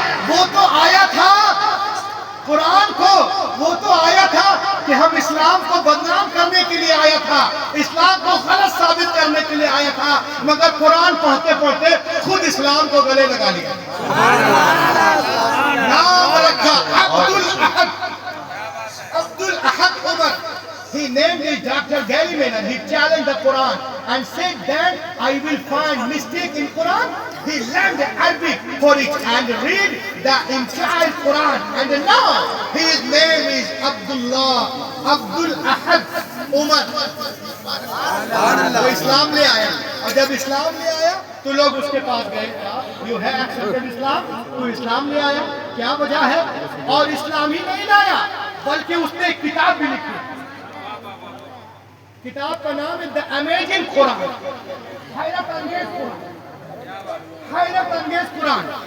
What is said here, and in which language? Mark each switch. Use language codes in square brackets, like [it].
[hi] वो तो आया था कुरान को, वो तो आया था कि हम इस्लाम को बदनाम करने के लिए आया था, इस्लाम को गलत साबित करने के लिए आया था, मगर कुरान पढ़ते पढ़ते खुद इस्लाम को गले लगा लिया। नाम रखा अब्दुल अहद, अब्दुल अहद Umar. [en] He named it Dr. Gary Miller. He challenged the Quran and said that I will find mistake in Quran. He learned Arabic for it and read the entire Quran. And now his name is Abdullah, Abdul Ahad Umar. [hi] वो इस्लाम ले आया, और जब इस्लाम ले आया तो लोग उसके पास गए, [en] you है accepted Islam, [hi] तो इस्लाम ले आया, क्या वजह है? और इस्लाम ही नहीं लाया, बल्कि उसने एक किताब भी लिखी। किताब का नाम है द अमेजिंग कुरान, हैरत अंगेज कुरान, हैरत अंगेज कुरान।